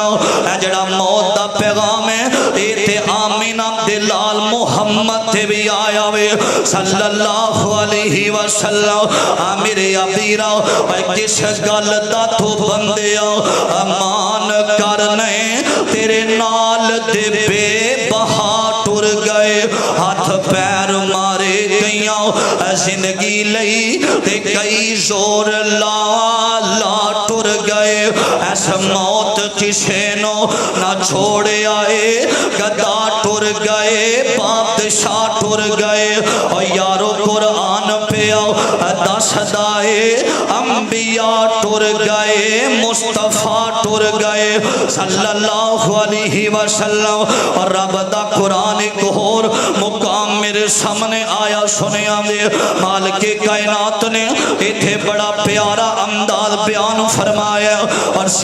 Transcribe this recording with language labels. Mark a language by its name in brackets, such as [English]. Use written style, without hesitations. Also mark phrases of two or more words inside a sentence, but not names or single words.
[Punjabi] اے جیہڑا موت دا پیغام ہے اے تے آمنہ دے لال محمد تے وی آیا وے [Arabic] صلى الله عليه وسلم. [Punjabi] میرے ابیرا کس گل دا تُو بندیا مان کرنے تیرے نال دے بے بہا ٹر گئے، ہاتھ پیر مارے گئیاں زندگی لئی تے کئی زور لا لا ٹر گئے ایس موت کسے نو نہ چھوڑے آئے گدا ٹر گئے بادشاہ ٹر گئے اور یارو قرآن پہ آؤ دس دائے انبیاء ٹر گئے مصطفیٰ ٹر گئے [Arabic] صلی اللہ علیہ وسلم [Punjabi] اور رب دا قرآن ایک اور مقام میرے سامنے آیا سنیا دے مالک کائنات نے ایتھے بڑا پیارا انداز بیان فرمایا اور